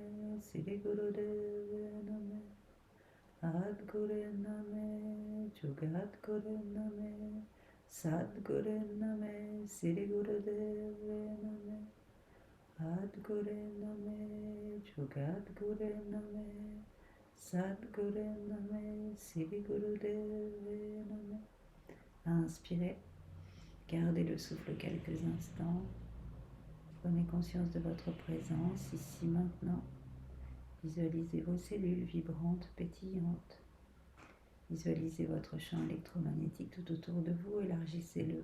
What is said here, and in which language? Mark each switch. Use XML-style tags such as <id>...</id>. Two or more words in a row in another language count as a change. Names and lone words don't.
<sa>Sri Gurudeva Name, Adguru Name, Jugadguru Name, Sadguru Name, Sri Gurudeva Name, Adguru Name, Jugadguru Name, Sadguru Name, Sri Gurudeva Name.</sa> <fr>Inspirez. Gardez le souffle quelques instants. Prenez conscience de votre présence ici maintenant. Visualisez vos cellules vibrantes, pétillantes. Visualisez votre champ électromagnétique tout autour de vous, élargissez-le.</fr>